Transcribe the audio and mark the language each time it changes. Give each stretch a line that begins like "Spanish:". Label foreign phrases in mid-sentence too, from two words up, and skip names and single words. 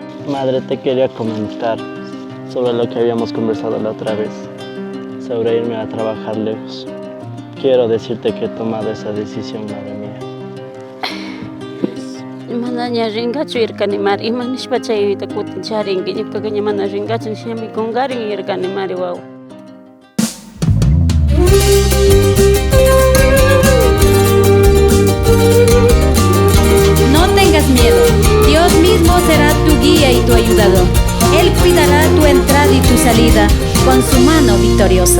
Spanish: Madre, te quería comentar sobre lo que habíamos conversado la otra vez, sobre irme a trabajar lejos. Quiero decirte que he tomado esa decisión, madre mía.
Quechua: Mana ña ringachu irkani mari, imanishpa chayta kutin charinki, ñukaqa ña mana ringachu nishami kungarin irkani mari wawa.
Spanish: No tengas miedo, Dios mismo será tu guía y tu ayudador. Él cuidará tu entrada y tu salida con su mano victoriosa.